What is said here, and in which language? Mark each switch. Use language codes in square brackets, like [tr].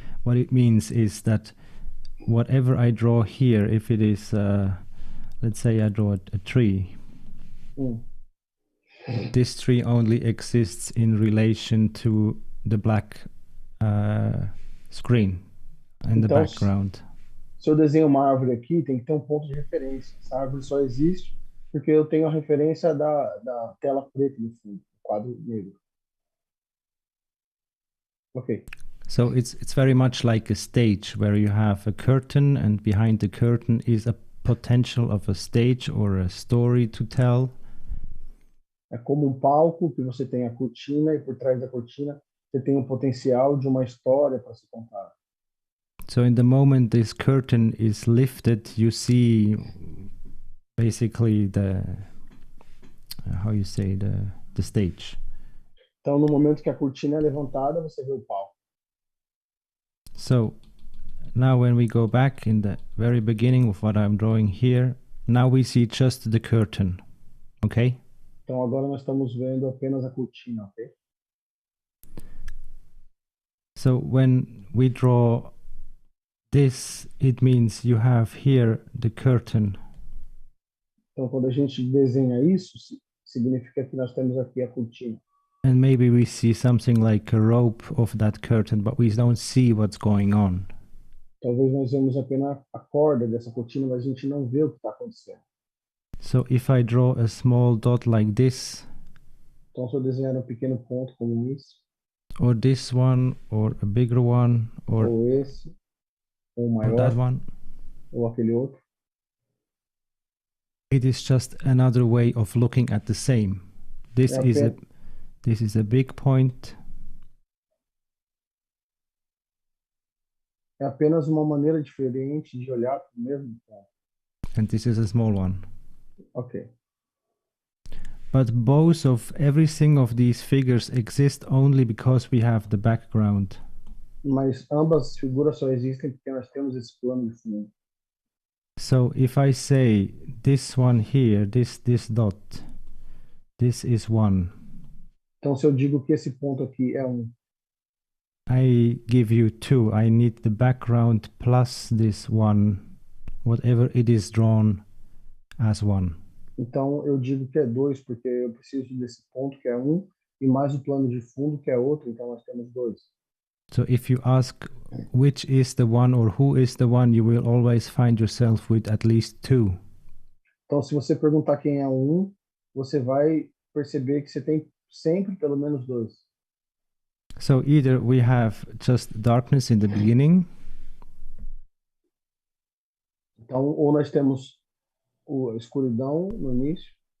[en] What it means is that whatever I draw here, if it is, let's say I draw a tree, this tree only exists in relation to the black screen in the background. [pt] Se eu desenho uma árvore aqui, tem que ter um ponto de referência. Essa árvore só existe porque eu tenho a referência da tela preta no fundo, quadro negro. Okay. [en] So it's very much like a stage where you have a curtain, and behind the curtain is a potential of a stage or a story to tell. [pt] É como palco que você tem a cortina, e por trás da cortina você tem potencial de uma história para se contar. [en] So in the moment this curtain is lifted, you see basically the how you say the stage. [pt] Então, no momento que a cortina é levantada, você vê o palco. [en] So now when we go back in the very beginning of what I'm drawing here, now we see just the curtain, okay? [pt] Então, agora nós estamos vendo apenas a cortina, ok? [en] So when we draw this, it means you have here the curtain. [pt] Então, quando a gente desenha isso, significa que nós temos aqui a cortina. [en] And maybe we see something like a rope of that curtain, but we don't see what's going on. [pt] Talvez nós vemos apenas a corda dessa cortina, mas a gente não vê o que está acontecendo. [en] So if I draw a small dot like this, [pt] Então, se eu desenhar um pequeno ponto como esse, [en] or this one, or a bigger one, [pt] ou esse, ou [en] or that [pt] maior, [en] one, [pt] ou aquele outro, [en] it is just another way of looking at the same. This [pt] É [en] is a big point, [pt] é apenas uma maneira diferente de olhar para o mesmo ponto. [en] and this is a small one. Ok. But both of everything of these figures exist only because we have the background. [pt] Mas ambas figuras só existem porque nós temos esse plano de fundo. [en] So if I say this one here, this dot, this is 1. [pt] Então, se eu digo que esse ponto aqui é [en] I give you 2. I need the background plus this 1, whatever it is drawn as 1. [pt] então eu digo que é 2, porque eu preciso desse ponto que é 1, e mais o plano de fundo que é outro, então nós temos 2. [en] So if you ask which is the one or who is the one, you will always find yourself with at least 2. [pt] Então, se você perguntar quem é o 1, você vai perceber que você tem sempre pelo menos 2. [en] So either we have just darkness in the beginning, [pt] Então, ou nós temos a escuridão no início,